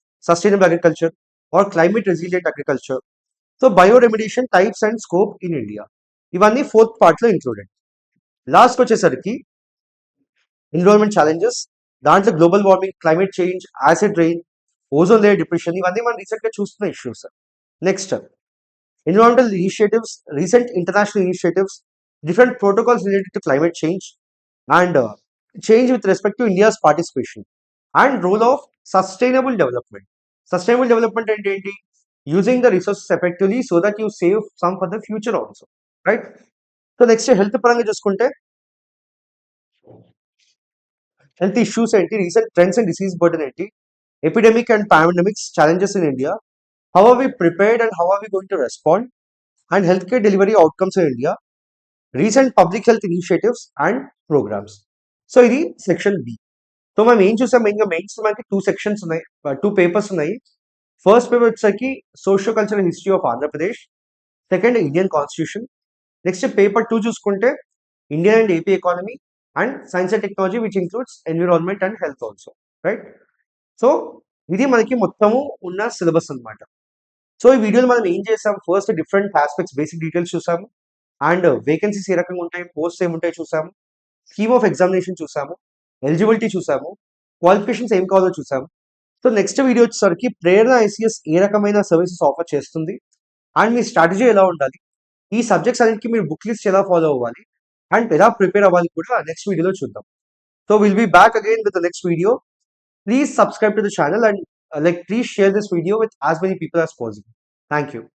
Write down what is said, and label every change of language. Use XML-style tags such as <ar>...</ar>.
<en>Sustainable agriculture or climate resilient agriculture. So bioremediation types and scope in India,</en> <te>ఇవన్నీ fourth పార్ట్లో</te> <en>Included.</en> <te>Last వచ్చేసరికి</te> <en>environment challenges,</en> <te>దాంట్లో</te> <en>global warming, climate change, acid rain, ozone layer depression,</en> <te>ఇవన్నీ మనం రీసెంట్గా చూస్తున్న issues.</te> <en>Next environmental initiatives, recent international initiatives, different protocols related to climate change, and change with respect to India's participation, and role of sustainable development. Sustainable development and</en> <te>ఏంటి?</te> <en>Using the resources effectively so that you save some for the future also, right? So next health</en> <te>పరంగా చూసుకుంటే</te> <en>health issues</en> <te>ఏంటి,</te> <en>recent trends and disease burden ఏంటి, epidemic and pandemics challenges in India, how are we prepared and how are we going to respond, and healthcare delivery outcomes in India, recent public health initiatives and programmes.</en> <te>So ఇది section B. So మనం ఏం చూసాం, మెయిన్గా mains మనకి 2 sections ఉన్నాయి, 2 papers ఉన్నాయి.</te> <en>first paper</en> <te>వచ్చేసరికి</te> <en>Socio cultural history of Andhra Pradesh, second Indian constitution. Next paper 2</en> <te>చూసుకుంటే</te> <en>Indian and AP economy and science and technology which includes environment and health also, right?</en> <te>So ఇది మనకి మొత్తము ఉన్న సిలబస్ అనమాట. సో ఈ వీడియోలో మనం ఏం చేసాం, first different aspects basic details చూసాము, అండ్ వేకెన్సీస్ ఏ రకంగా ఉంటాయి, పోస్ట్ ఏముంటాయి చూసాము,</te> <en>scheme of examination</en> <te>చూసాము, ఎలిజిబిలిటీ చూసాము, క్వాలిఫికేషన్స్ ఏం కావాలో చూసాము. సో నెక్స్ట్ వీడియో వచ్చేసరికి ప్రేరణ ఐసీఎస్ ఏ రకమైన సర్వీసెస్ ఆఫర్ చేస్తుంది అండ్ మీ స్ట్రాటజీ ఎలా ఉండాలి, ఈ సబ్జెక్ట్స్ అన్నిటికీ మీరు బుక్ లిస్ట్ ఎలా ఫాలో అవ్వాలి అండ్ ఎలా ప్రిపేర్ అవ్వాలి కూడా నెక్స్ట్ వీడియోలో చూద్దాం.</te> <en>So will be back again with the next video. Please subscribe to the channel and please share this video with as many people as possible. Thank you.</en>